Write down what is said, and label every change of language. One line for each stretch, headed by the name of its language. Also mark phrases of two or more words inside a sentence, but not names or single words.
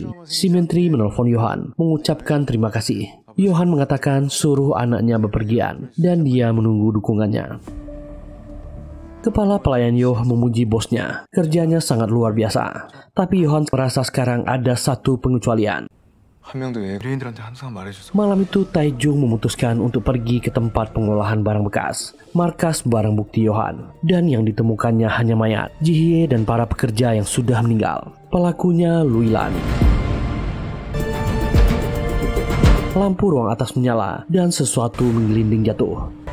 Indonesian: Si menteri menelpon Johan, mengucapkan terima kasih. Johan mengatakan suruh anaknya bepergian dan dia menunggu dukungannya. Kepala pelayan Yoh memuji bosnya. Kerjanya sangat luar biasa. Tapi Johan merasa sekarang ada satu pengecualian.
Korean: 한 명도 의뢰인들한테 항상 말해줘서
Indonesian: Malam itu Taejung memutuskan untuk pergi ke tempat pengolahan barang bekas, markas barang bukti Johan. Dan yang ditemukannya hanya mayat, Jihye dan para pekerja yang sudah meninggal. Pelakunya Luilan. Lampu ruang atas menyala dan sesuatu menggelinding jatuh.